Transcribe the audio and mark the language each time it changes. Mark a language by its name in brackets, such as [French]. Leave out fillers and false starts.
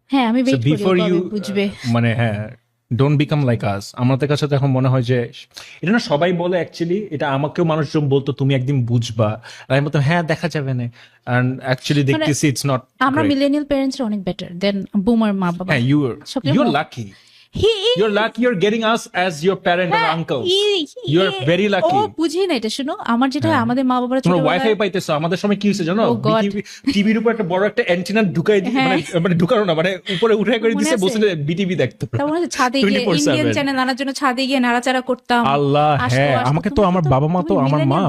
[Bangla] হ্যাঁ, আমি ওয়েট করি বুঝবে। মানে হ্যাঁ, [English] Don't become like us. [Bangla] আমাদের কাছে তো এখন মনে হয় যে এটা না সবাই বলে, অ্যাকচুয়ালি এটা আমাকেও মানুষজন বলতো তুমি একদিন বুঝবা, আর আমি বলতাম হ্যাঁ দেখা যাবে না, এন্ড অ্যাকচুয়ালি দেখতেছি [English] It's not. [Bangla] আমরা মিলেনিয়াল প্যারেন্টস অনেক বেটার দেন বুমার মা বাবা। [English] হ্যাঁ, you're lucky. You're lucky you're getting us as your parent or uncle. You're very lucky. [Bangla] ও বুঝি না এটা। শুনো, আমার যেটা আমাদের মা বাবারা তোমরা ওয়াইফাই পাইতেছো, আমাদের সময় কি হয়েছে জানো? টিভির উপর একটা বড় একটা অ্যান্টেনা ঢুকাই দিয়ে, মানে ঢুকানো না, মানে উপরে উঠে করে দিয়েছে, বসে বিটিভি দেখতো। তারপরে ছাদে গিয়ে ইন্ডিয়ান চ্যানেল আনার জন্য ছাদে গিয়ে নাড়াচাড়া করতাম। আল্লাহ, হ্যাঁ, আমাকে তো আমার বাবা মা তো, আমার মা